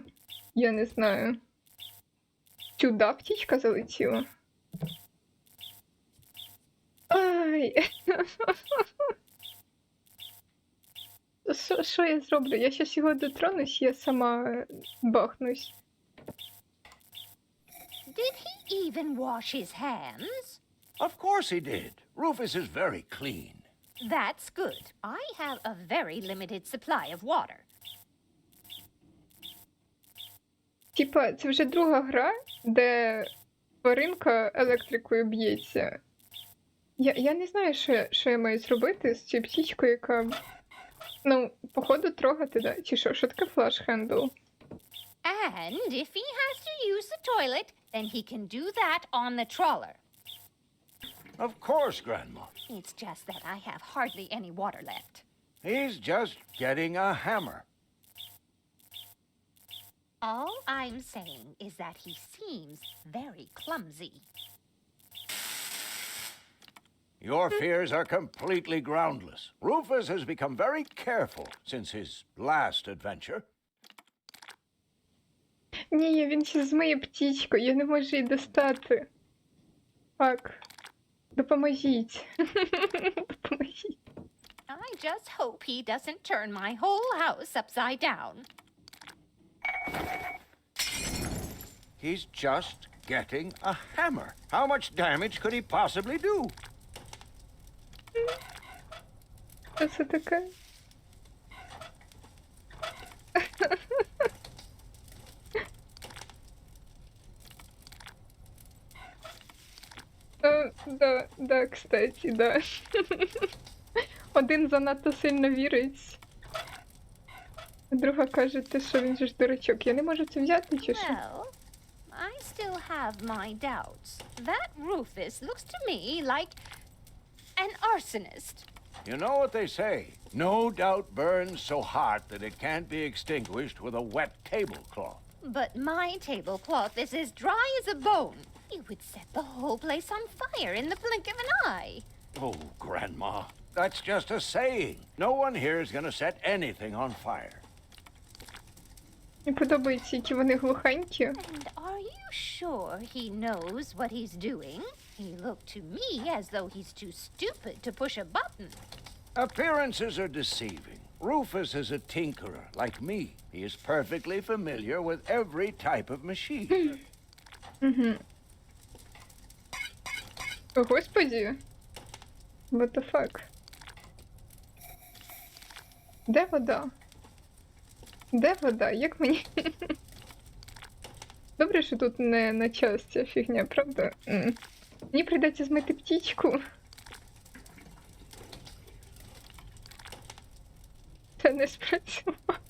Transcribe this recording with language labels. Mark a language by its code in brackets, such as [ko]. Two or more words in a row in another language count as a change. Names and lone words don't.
[uk] Я не знаю. Сюди птічка залетіла? Ай! Що я зроблю? Я щас його дотронусь, я сама бахнусь. [en] Did he even wash his hands? Of course he did. Rufus is very clean. That's good. I have a very limited supply of water. [uk] Типа, це вже друга гра, де тваринка електрикою б'ється. Я не знаю, що я маю зробити з цією птічкою, яка... Ну, походу, трогати, да? Чи що? Що таке флаш-хендл? [en] And if he has to use the toilet, then he can do that on the trawler. Of course, Grandma. It's just that I have hardly any water left. He's just getting a hammer. All I'm saying is that he seems very clumsy. Your fears are completely groundless. Rufus has become very careful since his last adventure. [uk] Ні, він ще змиє птічку, я не можу її достати. Фак. Допоможіть. Допоможіть. [en] I just hope he doesn't turn my whole house upside down. He's just getting a hammer. How much damage could he possibly do? [uk] Що це таке? [ru] Да, кстати, да. [uk] Один занадто сильно вірить. А друга каже, що він же ж дурачок. Я не можу це взяти, чи що? [en] Well, I still have my doubts. That Rufus looks to me like an arsonist. You know what they say. No doubt burns so hot that it can't be extinguished with a wet tablecloth. But my tablecloth is as dry as a bone. You would set the whole place on fire in the blink of an eye. Oh, Grandma, that's just a saying. No one here is going to set anything on fire. [uk] Мені подобається, які вони глухенькі. [en] And are you sure he knows what he's doing? He looked to me as though he's too stupid to push a button. Appearances are deceiving. Rufus is a tinkerer, like me. He is perfectly familiar with every type of machine. [uk] О, Господі. [en] What the fuck? [uk] Де вода? Де вода? Як мені? Добре, що тут не на час ця фігня, правда? Мені прийдеться змити птічку. Це не спрацювало.